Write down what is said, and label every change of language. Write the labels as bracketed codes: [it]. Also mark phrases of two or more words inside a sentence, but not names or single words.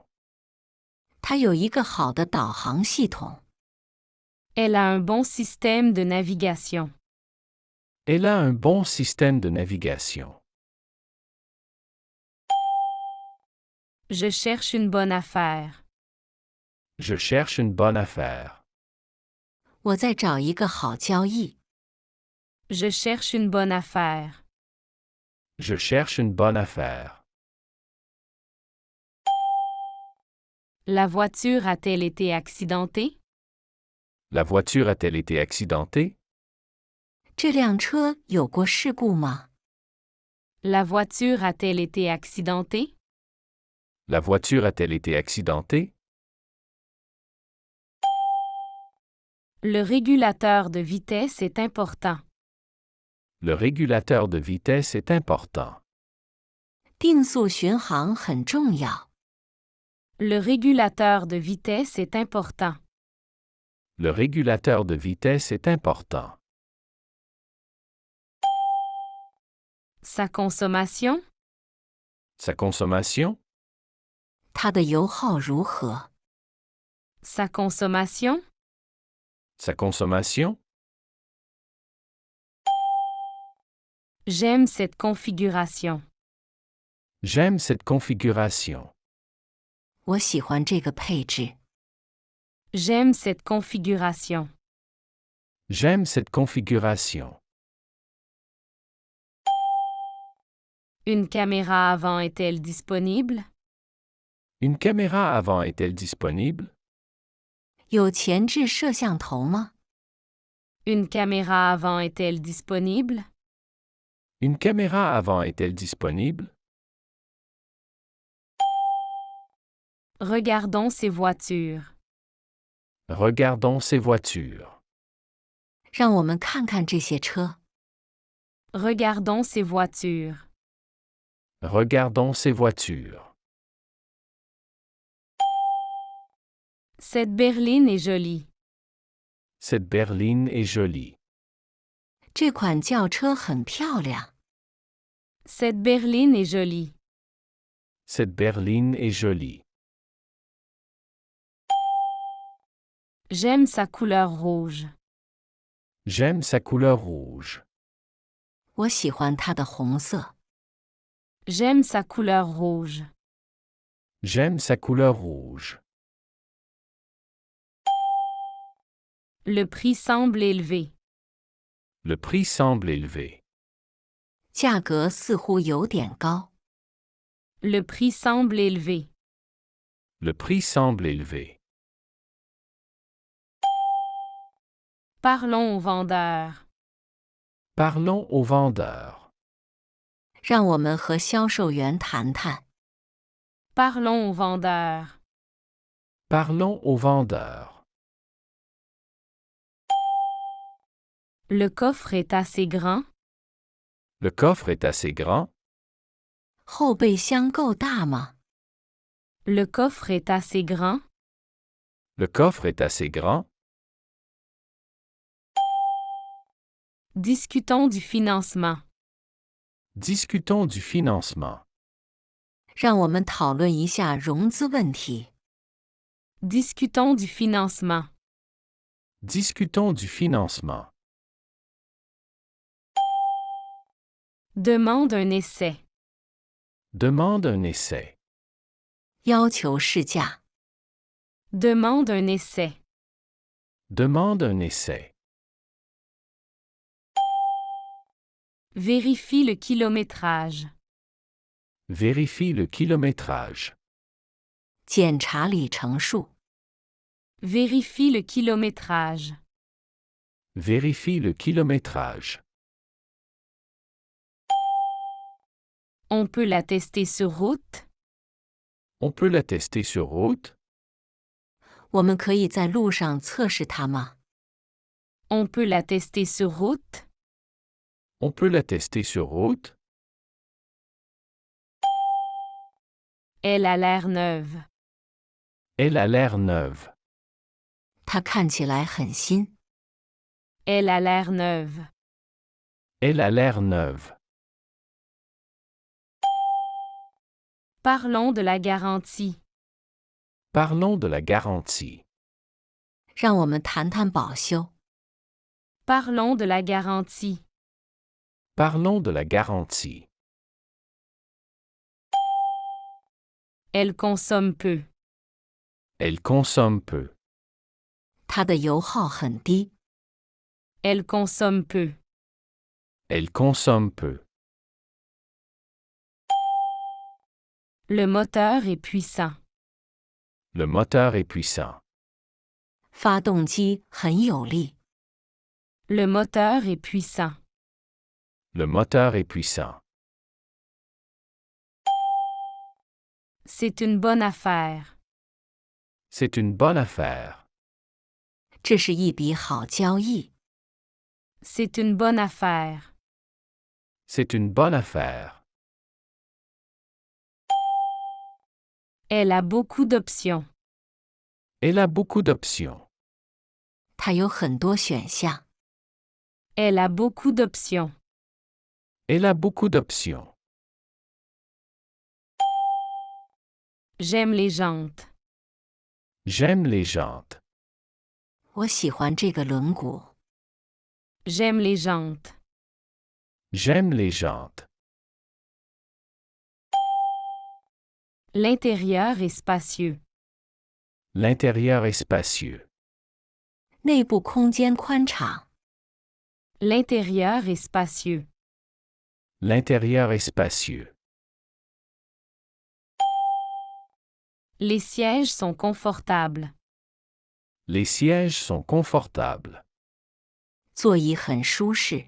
[zh] 它有一个好的导航系统。 [fr] Elle a un bon système de navigation. Elle a un bon système de navigation. Je cherche une bonne affaire. Je cherche une bonne affaire. [zh] 我在找一个好交易。 [fr] Je cherche une bonne affaire. Je cherche une bonne affaire. La voiture a-t-elle été accidentée? La voiture a-t-elle été accidentée? [zh] 这辆车有过事故吗？ [fr] La voiture a-t-elle été accidentée? La voiture a-t-elle été accidentée? Le régulateur de vitesse est important. Le régulateur de vitesse est important. [zh] 定速巡航很重要。 [fr] Le régulateur de vitesse est important. Le régulateur de vitesse est important. Sa consommation? Sa consommation? [zh] 它的油耗如何？ [fr] Sa consommation? Sa consommation? J'aime cette configuration. J'aime cette configuration. [zh] 我喜欢这个配置。 [fr] J'aime cette configuration. J'aime cette configuration. Une caméra avant est-elle disponible? Une caméra avant est-elle disponible? [zh] 有前置摄像头吗？ [fr] Une caméra avant est-elle disponible? Une caméra avant est-elle disponible? Regardons ces voitures. Regardons ces voitures. [zh] 让我们看看这些车。 [fr] Regardons ces voitures. Regardons ces voitures. Cette berline est jolie. Cette berline est jolie. [zh] 这款轿车很漂亮。 [fr] Cette berline est jolie. Cette berline est jolie. J'aime sa couleur rouge. J'aime sa couleur rouge. [zh] 我喜欢它的红色。 [fr] J'aime sa couleur rouge. J'aime sa couleur rouge. Le prix semble élevé. Le prix semble élevé. [zh] 价格似乎有点高。 [fr] Le prix semble élevé. Le prix semble élevé. Parlons au vendeur. Parlons au vendeur. [zh] 让我们和销售员谈谈。 [fr] Parlons au vendeur. Parlons au vendeur. Le coffre est assez grand. Le coffre est assez grand. [zh] 后备箱够大吗？ [fr] Le coffre est assez grand. Le coffre est assez grand. Discutons du financement. Discutons du financement. [zh] 让我们讨论一下融资问题。 [fr] Discutons du financement. Discutons du financement. Demande un essai. Demande un essai. [zh] 要求试驾。 [fr] Demande un essai. Demande un essai. Vérifie le kilométrage. Vérifie le kilométrage. [zh] 检查里程数。 [fr] Vérifie le kilométrage. Vérifie le kilométrage. On peut la tester sur route. On peut la tester sur route. [zh] 我们可以在路上测试它吗？ [fr] On peut la tester sur route. On peut la tester sur route. Elle a l'air neuve. Elle a l'air neuve. [zh] 它看起来很新。 [fr] Elle a l'air neuve. Elle a l'air neuve. Parlons de la garantie. Parlons de la garantie. [zh] 让我们谈谈保修。 [fr] Parlons de la garantie. Parlons de la garantie. Elle consomme peu. Elle consomme peu. [zh] 它的油耗很低。 [fr] Elle consomme peu. Elle consomme peu. Le moteur est puissant. Le moteur est puissant. [zh] 发动机很有力。 [fr] Le moteur est puissant. Le moteur est puissant. C'est une bonne affaire. C'est une bonne affaire. [zh] 这是一笔好交易。 [fr] C'est une bonne affaire. C'est une bonne affaire. Elle a beaucoup d'options. Elle a beaucoup d'options. [zh] 它有很多选项。 [fr] Elle a beaucoup d'options. Elle a beaucoup d'options. J'aime les jantes. J'aime les jantes. [zh] 我喜欢这个轮毂。 [fr] J'aime les jantes. J'aime les jantes. L'intérieur est spacieux. L'intérieur est spacieux. [zh] 内部空间宽敞。 [fr] L'intérieur est spacieux. L'intérieur est spacieux. Les sièges sont confortables. Les sièges sont confortables. [zh] 座椅很舒适。